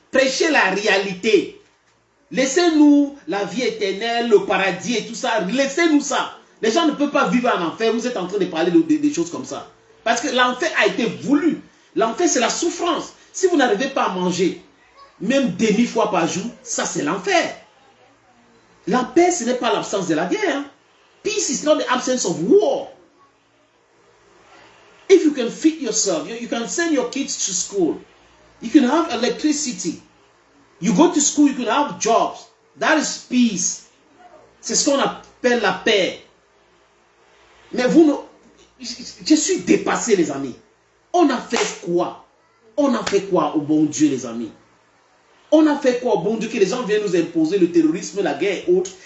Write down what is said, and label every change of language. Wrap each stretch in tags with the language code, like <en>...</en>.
<fr>Prêchez la réalité. Laissez-nous la vie éternelle, le paradis et tout ça. Laissez-nous ça. Les gens ne peuvent pas vivre en enfer. Vous êtes en train de parler des choses comme ça. Parce que l'enfer a été voulu. L'enfer, c'est la souffrance. Si vous n'arrivez pas à manger, même demi-fois par jour, ça c'est l'enfer. La paix, ce n'est pas l'absence de la guerre.</fr> <en>Peace is not the absence of war. If you can feed yourself, you can send your kids to school. You can have electricity. You go to school, you can have jobs. That is peace.</en> <fr>C'est ce qu'on appelle la paix. Mais je suis dépassé, les amis. On a fait quoi? On a fait quoi au bon Dieu, les amis? On a fait quoi au bon Dieu que les gens viennent nous imposer le terrorisme, la guerre et autres.</fr>